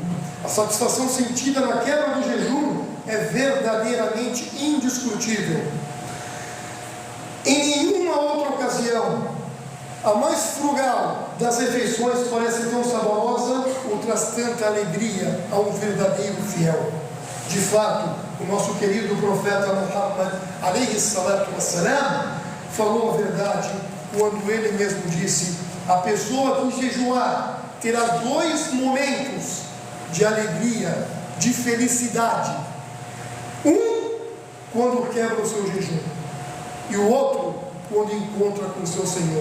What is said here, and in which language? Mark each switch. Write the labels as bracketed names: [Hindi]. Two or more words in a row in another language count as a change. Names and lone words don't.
[Portuguese] A satisfação sentida na quebra do jejum é verdadeiramente indiscutível. Em nenhuma outra ocasião a mais frugal das refeições parece tão saborosa ou traz tanta alegria a um verdadeiro fiel. De fato, o nosso querido profeta Muhammad [Arabic] عليه الصلاة والسلام [Portuguese] falou a verdade quando ele mesmo disse: a pessoa que jejuar terá 2 momentos de alegria, de felicidade. Um, quando quebra o seu jejum, e o outro, quando encontra com o seu Senhor.